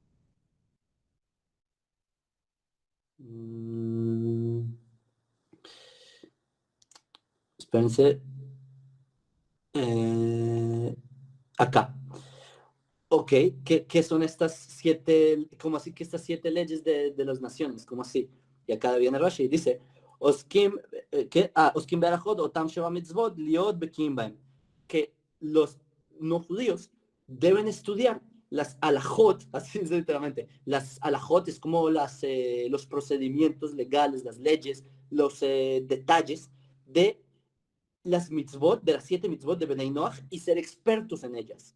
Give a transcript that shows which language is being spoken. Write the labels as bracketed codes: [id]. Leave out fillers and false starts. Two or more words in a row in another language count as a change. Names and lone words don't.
[es] Espérense. Acá. Ok, ¿qué son estas 7, cómo así que estas 7 leyes de las naciones? ¿Cómo así? Y acá viene Rashi, dice, [he] עוסקים, עוסקים ברכות אותם שבע מצוות להיות בקיאים בהם, [es] que los no judíos deben estudiar las alajot, así es literalmente, las alajot es como los procedimientos legales, las leyes, los detalles de las mitzvot, de las 7 mitzvot de [he] בני נח [es] y ser expertos en ellas.